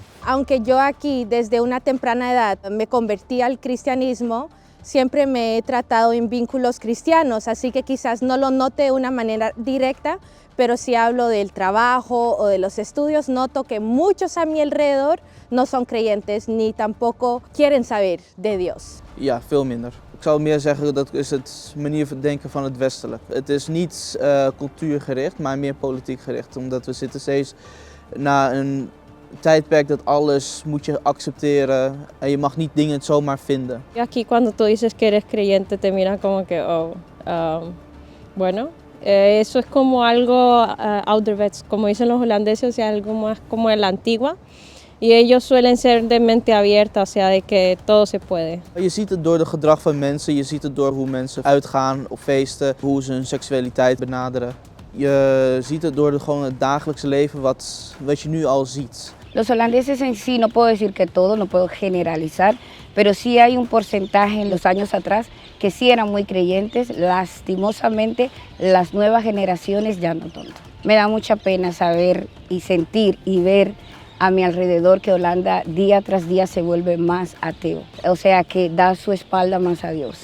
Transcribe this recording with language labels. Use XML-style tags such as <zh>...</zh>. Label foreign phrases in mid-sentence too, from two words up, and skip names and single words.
<es>Aunque yo aquí desde una temprana edad me convertí al cristianismo, siempre me he tratado en vínculos cristianos, así que quizás no lo note de una manera directa, pero si hablo del trabajo o de los estudios, noto que muchos a mi alrededor no son creyentes ni tampoco quieren saber de Dios.</es> <nl>Ja, veel minder. Ik zou meer zeggen dat is het manier van denken van het westelijk. Het is niet cultuurgericht, maar meer politiek gericht. Omdat we zitten steeds na een tijdperk dat alles moet je accepteren en je mag niet dingen zomaar vinden.</nl> <es>Y aquí cuando tú dices que eres creyente te miran como que, bueno, eso es como algo ouderwets, como dicen los holandeses, o sea, algo más como de la antigua. Y ellos suelen ser de mente abierta, o sea, de que todo se puede.</es> <nl>Je ziet het door het gedrag van mensen, je ziet het door hoe mensen uitgaan op feesten, hoe ze hun seksualiteit benaderen. Je ziet het door gewoon het dagelijkse leven wat je nu al ziet.</nl> <es>Los holandeses en sí, no puedo decir que todo, no puedo generalizar, pero sí hay un porcentaje en los años atrás que sí eran muy creyentes. Lastimosamente, las nuevas generaciones ya no tanto. Me da mucha pena saber y sentir y ver a mi alrededor que Holanda día tras día se vuelve más ateo, o sea que da su espalda más a Dios.</es>